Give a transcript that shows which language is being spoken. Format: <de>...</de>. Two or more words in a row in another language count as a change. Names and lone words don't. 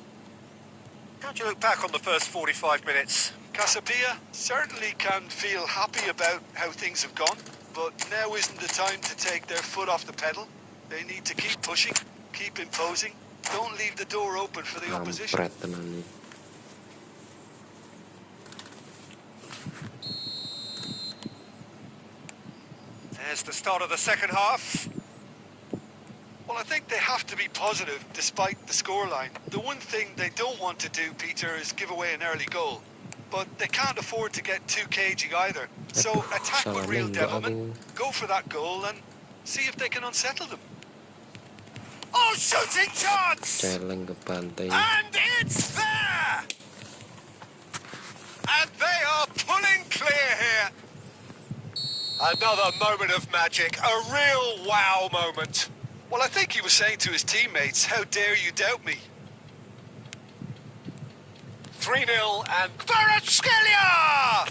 <en>How do you look back on the first 45 minutes? Casapia certainly can feel happy about how things have gone, but now isn't the time to take their foot off the pedal. They need to keep pushing, keep imposing, Don't leave the door open for the opposition.</en> <jv>Kampret tenan nih.</jv> <en>There's the start of the second half. Well, I think they have to be positive despite the scoreline. The one thing they don't want to do, Peter, is give away an early goal. But they can't afford to get too cagey either. So attack with real devilment, go for that goal and see if they can unsettle them. Oh, shooting chance!</en> <jv>Celeng ke pantai.</jv> <en>And it's there! And they are pulling clear here. Another moment of magic, a real wow moment. Well, I think he was saying to his teammates, how dare you doubt me? 3-0 and Kvaratskhelia!</en>